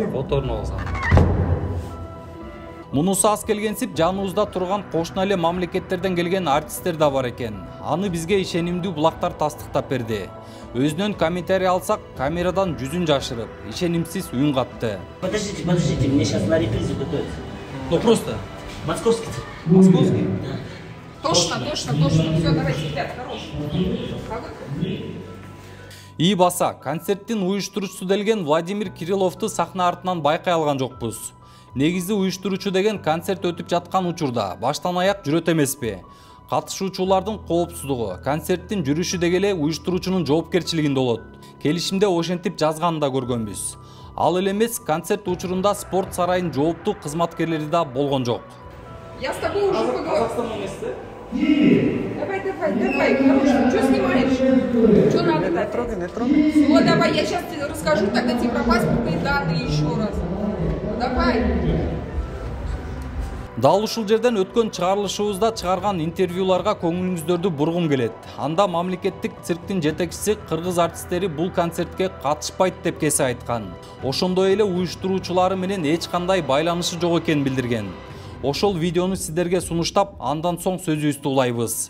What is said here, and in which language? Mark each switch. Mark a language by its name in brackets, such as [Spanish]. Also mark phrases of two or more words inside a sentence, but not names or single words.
[Kyrgyz] Моторун алсам. Мунусу аз келгенсип жаныбызда турган кошуна эле мамлекеттерден келген артисттер да бар экен. Аны бизге ишенимдүү булактар тастыктап берди. Өзүнөн комментарий алсак, камерадан жүзүн жашырып, ишенимсиз үн катты. [Russian] Подождите, мне сейчас на репризе готовится. Ну просто. Московский цирк. Московский? Точно. Все, давайте, ребят, хорош. [Kyrgyz] И баса, концерттин уюштуруучусу делген Владимир Кирилловду сахна артынан байкай алган жокпуз. Негизи уюштуруучу деген концерт өтүп жаткан учурда баштан аяк жүрөт эмеспи? Катышуучулардын коопсуздугу, концерттин жүрүшү деги эле уюштуруучунун жоопкерчилигинде болот. Келишимде ошентип жазганын да көргөнбүз. Ал эле эмес, концерт учурунда спорт сарайынын жооптуу кызматкерлери да болгон жок. [Russian] Я с тобой уже поговорил. Давай, хорошо. Что снимаешь? Что надо? Не трогай. Все, давай, я сейчас тебе расскажу, тогда тебе про паспортные данные еще раз. Давай. [Kyrgyz] Дал ушул жерден өткөн чыгарылышыбызда чыгарган интервьюларга көңүлүңүздөрдү бургум келет. Анда мамлекеттик цирктин жетекчиси кыргыз артисттери бул концертке катышпайт деп кесе айткан. Ошондой эле уюштуруучулары менен эч кандай байланышы жок экенин билдирген. Ошол видеону сиздерге сунуштап, андан соң сөзүбүздү улайбыз.